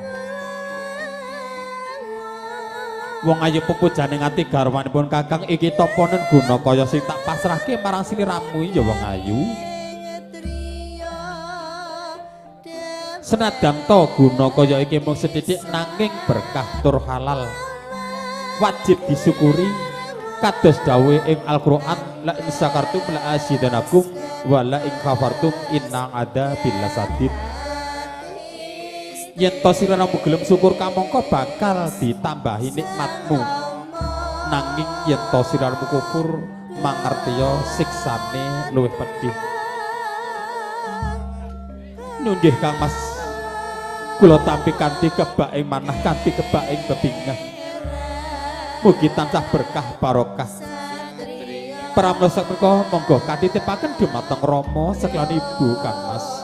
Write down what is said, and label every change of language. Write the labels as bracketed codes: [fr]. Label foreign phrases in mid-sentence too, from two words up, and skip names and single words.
[jv] wong ayu pupujane ngati garwanipun kakang iki toponen guna kaya sing tak pasrahke marang sliramu ya wong ayu senadyan to guna kaya iki mung sethithik nanging berkah tur halal wajib disyukuri kados dawuh ing Al-Qur'an [ar] لئن شكرتم لأزيدنكم ولئن كفرتم إن عذابي لشديد [jv] yen to siramu gelem syukur kamangka bakal ditambahi nikmatmu nanging yen to siramu kufur mangertiya siksane luwih pedih nunggih Kang Mas kula tampi kanthi kebak ing manah kanthi kebak ing bebingah mugi tansah berkah barokah pramila sapunika monggo katitipaken dhumateng Rama seklan Ibu Kang Mas